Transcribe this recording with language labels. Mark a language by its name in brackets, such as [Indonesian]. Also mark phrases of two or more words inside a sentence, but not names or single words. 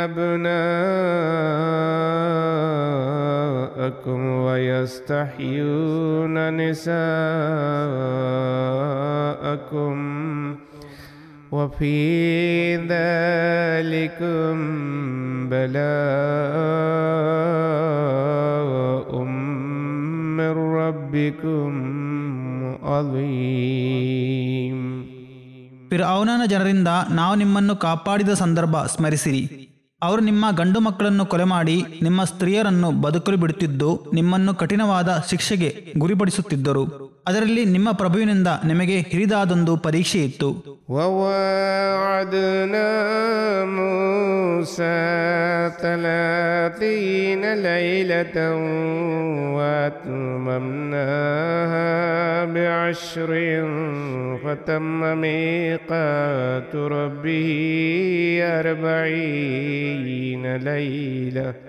[Arabic] أبناءكم ويستحيون نساءكم وفي ذلكم بلاء من ربكم عظيم. [Kannada] ಫಿರ್ಔನನ ಜನರಿಂದ ನಾವು ನಿಮ್ಮನ್ನು ಕಾಪಾಡಿದ ಸಂದರ್ಭ ಸ್ಮರಿಸಿರಿ. ಅವರು ನಿಮ್ಮ ಗಂಡು ಮಕ್ಕಳನ್ನು ಕೊಲೆ ಮಾಡಿ ನಿಮ್ಮ ಸ್ತ್ರೀಯರನ್ನು ಬದುಕಲು ಬಿಡುತ್ತಿದ್ದು ನಿಮ್ಮನ್ನು ಕಠಿಣವಾದ ಶಿಕ್ಷೆಗೆ ಗುರಿಪಡಿಸುತ್ತಿದ್ದರು. ಅದರಲ್ಲಿ ನಿಮ್ಮ ಪ್ರಭುವಿನಿಂದ ನಿಮಗೆ ಹಿರಿದಾದೊಂದು ಪರೀಕ್ಷೆ ಇತ್ತು. [Arabic] وواعدنا موسى 30 ليلة وأتممناها ب10 فتم ميقات ربه 40 ليلة.